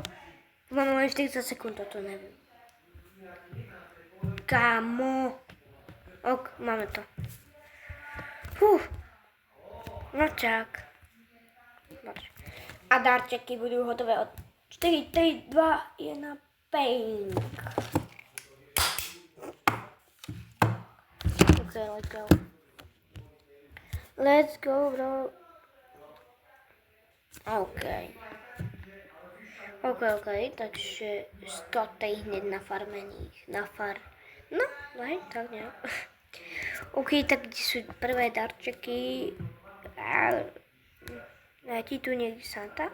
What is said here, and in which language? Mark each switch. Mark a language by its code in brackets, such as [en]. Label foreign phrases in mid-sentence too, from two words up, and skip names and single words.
[sk] Máme len 40 sekúnd, toto neviem. Kámo. Ok, máme to. No čak. A darčeky budú hotové od 4, 3, 2, 1, pink. [en] Ok, let's go. Let's go, bro. [sk] Ok, takže 100 hneď nafarmených. No, hej, tak nejak. Ok, tak kde sú prvé darčeky? Letí tu niekde Santa?